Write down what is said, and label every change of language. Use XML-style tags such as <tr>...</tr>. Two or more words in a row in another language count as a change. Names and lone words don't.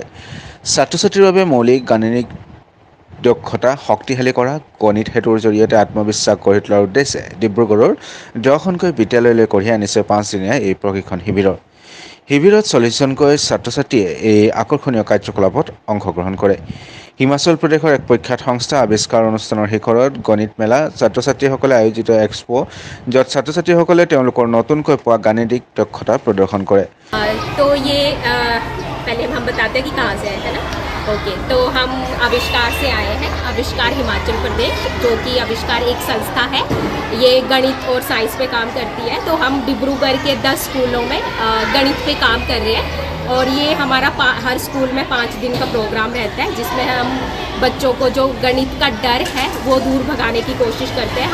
<as>ছাত্ৰ ছাত্ৰীৰ বাবে মৌলিক গাণিতিক দক্ষতা শক্তিশালী কৰা, গণিত হেতুৰ জৰিয়তে আত্মবিশ্বাস গঢ়ি তোলাৰ উদ্দেশ্যে ডিব্ৰুগড়ৰ 10খনকৈ বিদ্যালয়লৈ কঢ়িয়াই আনিছে পাঁচদিনীয়া এই প্ৰশিক্ষণ শিবিৰত 40জনকৈ ছাত্ৰ ছাত্ৰীয়ে এই আকৰ্ষণীয় কাৰ্যকলাপত অংশগ্ৰহণ কৰে। হিমাচল প্ৰদেশৰ এক প্ৰখ্যাত সংস্থা আৱিষ্কাৰ অনুষ্ঠানৰ শিখৰত গণিত মেলা, ছাত্ৰ ছাত্ৰীসকলে আয়োজিত এক্সপো, য'ত ছাত্ৰ ছাত্ৰীসকলে তেওঁলোকৰ নতুনকৈ পোৱা গাণিতিক দক্ষতা প্ৰদৰ্শন কৰে।</as> <hi>पहले हम बताते हैं कि कहाँ से आए हैं ना। ओके, तो हम आविष्कार से आए हैं। आविष्कार हिमाचल प्रदेश, जो कि आविष्कार एक संस्था है, ये गणित और साइंस पे काम करती है। तो हम डिब्रूगढ़ के 10 स्कूलों में गणित पे काम कर रहे हैं और ये हमारा हर स्कूल में 5 दिन का प्रोग्राम रहता है, जिसमें हम बच्चों को जो गणित का डर है वो दूर भगाने की कोशिश करते हैं।</hi>